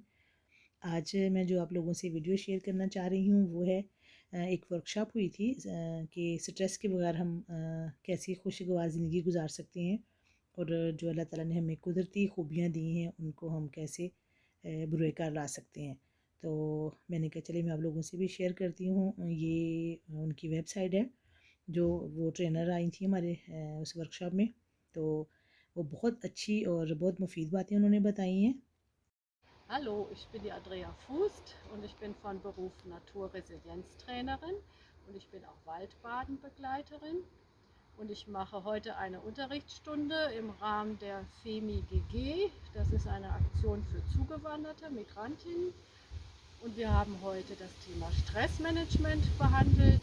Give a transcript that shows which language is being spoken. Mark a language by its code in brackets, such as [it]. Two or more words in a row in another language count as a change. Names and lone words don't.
[ur] آج میں جو آپ لوگوں سے [en] video share [ur] کرنا چاہ رہی ہوں وہ ہے ایک ورکشاپ ہوئی تھی کہ سٹریس کے بغیر ہم کیسی خوشگوار زندگی گزار سکتے ہیں، اور جو اللہ تعالیٰ نے ہمیں قدرتی خوبیاں دی ہیں ان کو ہم کیسے بروئے کار لا سکتے ہیں. تو میں نے کہا چلیے میں آپ لوگوں سے بھی شیئر کرتی ہوں. یہ ان کی ویب سائٹ ہے جو وہ ٹرینر آئی تھی ہمارے اس ورکشاپ میں. تو وہ بہت اچھی اور بہت مفید باتیں انہوں نے بتائی ہیں. [de] Hallo, ich bin die Andrea Fußt und ich bin von Beruf Naturresilienztrainerin und ich bin auch Waldbadenbegleiterin und ich mache heute eine Unterrichtsstunde im Rahmen der FEMI GG. Das ist eine Aktion für zugewanderte Migrantinnen und wir haben heute das Thema Stressmanagement behandelt.